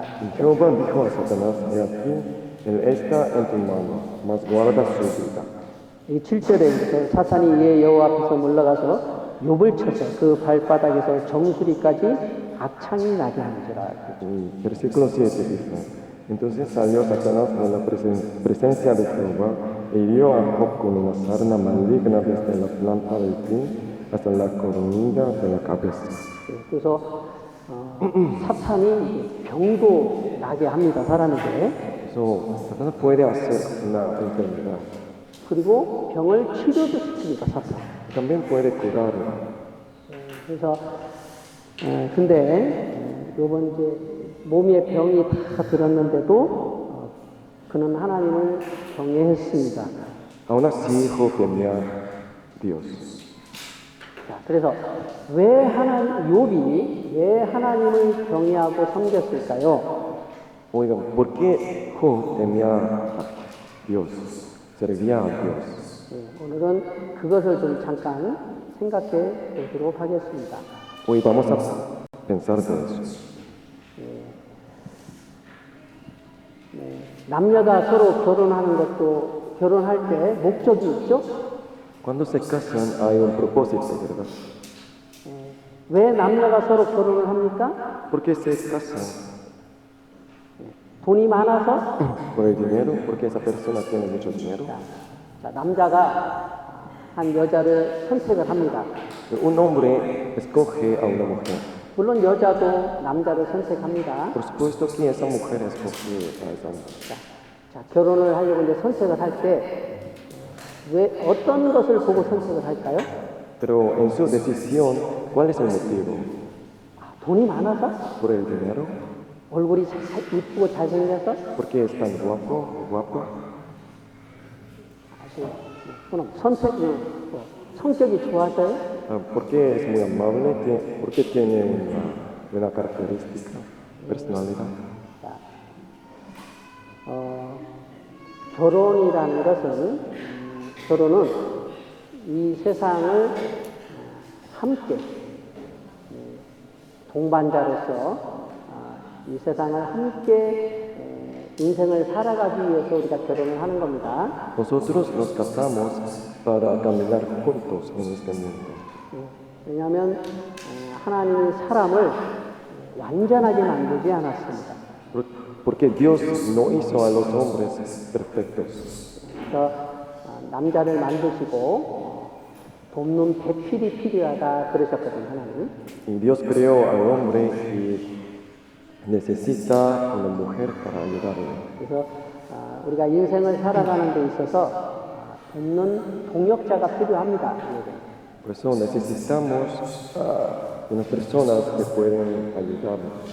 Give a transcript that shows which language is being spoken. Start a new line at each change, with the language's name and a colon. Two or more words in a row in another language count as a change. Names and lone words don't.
Spanish: Y Jehová dijo a Satanás, he aquí, él está en tu mano, mas guarda su vida.
Korean: 이 7절에 사탄이 이에 여호와 앞에서 물러가서 욥을 쳐서 그 발바닥에서 정수리까지 악창이 나게 한지라.
Spanish: Y versículo 7 dice, entonces salió Satanás de la presencia de Jehová e hirió a Job con una sarna maligna desde la planta del pie hasta la coronilla de la cabeza.
Korean: 그래서 사탄이 병도 나게 합니다, 사람에게.
Spanish: Eso, Satanás puede hacer una enfermedad.
Korean: 그리고 병을 치료도 시킵니다, 사탄.
Spanish: También puede curarla.
Korean: 그래서 근데 요번 이제 몸에 병이 다 들었는데도 그는 하나님을 경외했습니다.
Spanish: Aún así, Job temía a Dios.
Korean: 자, 그래서 욥이 왜 하나님을 경외하고 섬겼을까요?
Spanish: Oigan, ¿por qué Job temía a Dios? Servía a Dios.
Korean: 오늘은 그것을 좀 잠깐 생각해 보도록 하겠습니다.
Spanish: Hoy vamos a pensar de eso.
Korean: 남녀가 서로 결혼하는 것도 결혼할 때 목적이 있죠?
Spanish: Cuando se casan hay un propósito, ¿verdad?
Korean: 왜 남녀가 서로 결혼을 합니까?
Spanish: ¿Por qué se casan?
Korean: 돈이 많아서?
Spanish: ¿Por el dinero? Porque esa persona tiene mucho dinero.
Korean: 자, 남자가 한 여자를 선택을 합니다.
Spanish: Un hombre escoge a una mujer.
Korean: 물론 여자도 남자를 선택합니다.
Spanish: Por supuesto que esa mujer escoge a esa mujer.
Korean: 자, 결혼을 하려고 이제 선택을 할 때 왜 어떤 것을 보고 선택을 할까요?
Spanish: Pero en su decisión, ¿cuál es el motivo?
Korean: 돈이 많아서?
Spanish: ¿Por el dinero?
Korean: 얼굴이 이쁘고 잘생겨서?
Spanish: ¿Porque es tan guapo, guapo?
Korean: 그럼 성격이 좋아서요?
Spanish: ¿Porque es muy amable? ¿Porque tiene una buena característica, personalidad?
Korean: 자, 결혼이라는 것은 결혼은 이 세상을 함께 동반자로서 이 세상을 함께 인생을 살아가기 위해서 우리가 결혼을 하는 겁니다.
Spanish: Nosotros nos casamos para caminar juntos en este mundo.
Korean: 왜냐하면 하나님이 사람을 완전하게 만들지 않았습니다.
Spanish: Porque Dios no hizo a los hombres perfectos.
Korean: 그래서 남자를 만드시고 돕는 배필이 필요하다 그러셨거든요, 하나님.
Spanish: Y Dios creó al hombre y necesita una mujer para ayudarle.
Korean: 그래서 우리가 인생을 살아가는 데 있어서 돕는 동역자가 필요합니다.
Spanish: Por eso necesitamos unas personas que pueden ayudarnos.